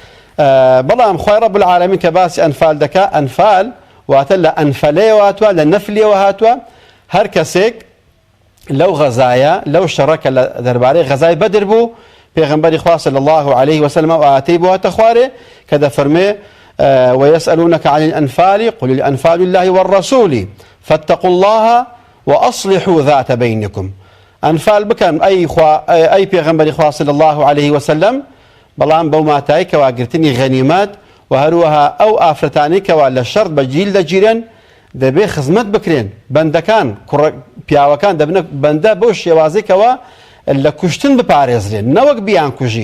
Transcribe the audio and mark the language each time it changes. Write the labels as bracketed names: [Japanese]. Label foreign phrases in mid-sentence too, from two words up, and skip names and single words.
[Central Kurdish] بەڵام خوای [Arabic] رب العالمین [Central Kurdish] کە باسی ئەنفال دەکا، ئەنفال واتە لە ئەنفەلەیەوە هاتووە، لە نەفلیەوە هاتووە. هەر کەسێک لەو غەزایە لەو شەڕەکە لە دەربارەی غەزای بەدر بوو، پێغەمبەری خوا [Arabic] صلی الله عليه وسلم [Central Kurdish] ئەو ئاەتەی بۆ هاتە خوارێ کە دەفەرمێ [Arabic] ويسألونك عن الأنفال قل الأنفال لله والرسول فاتقوا الله وأصلحوا ذات بينكم. [Central Kurdish] ئەنفال بکەن ئەی پێغەمبەری خوا [Arabic] صلی الله عليه وسلم، [Central Kurdish] بەڵام بەو ماتای کەواگرتنی غەنیمەت و هەروەها ئەو ئافرەتانەی لە شەڕ بەجیل دەگیرن دەبێ خزمەت بکرێن. بەندەکان پیاوەکان دەبنە بەندە بۆ شێوازێکەوە لە کوشتن بپارێزرێن، نەوەک بیان کوژی.